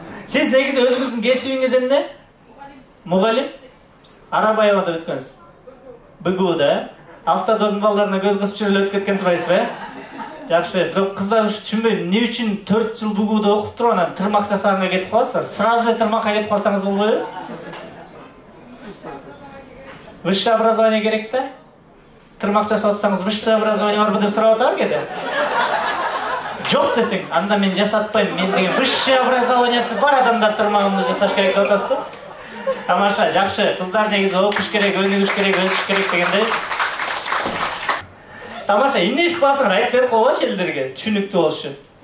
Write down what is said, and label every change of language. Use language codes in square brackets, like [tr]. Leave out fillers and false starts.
[ky] Сиз негизи өзүңүздүн кесибиңиз эмне? Мугалим? Арабаевада өткөнсүз. БГУда, автодордун балдарына көз кысып жүрүп өтүп кеткен турбайсызбы? Жакшы, бирок кыздар түшүнбөйм, эмне үчүн 4 жыл БГУда окуп туруп анан тырмак жасаганга кетип каласыздар? Сразу тырмакка кетип калсаңыз болбойбу? Высшее образование керек да? Тырмак жасап атсаңыз, высшее образование барбы деп сурап атабы кээде? [kk] Жоқ десең, анда мен жасатпаймын. Мен деген высшее образованиясы бар адамдар тұрмағымды жасаш керек деп отырсыз. Тамаша, жақсы. Қыздар негізі оқыш керек, өнігіш керек, өсіш керек дегенде. [ky] Тамаша, эмне иш кыласың? Айтып берип койгоч элдерге, түшүнүктүү болуш үчүн.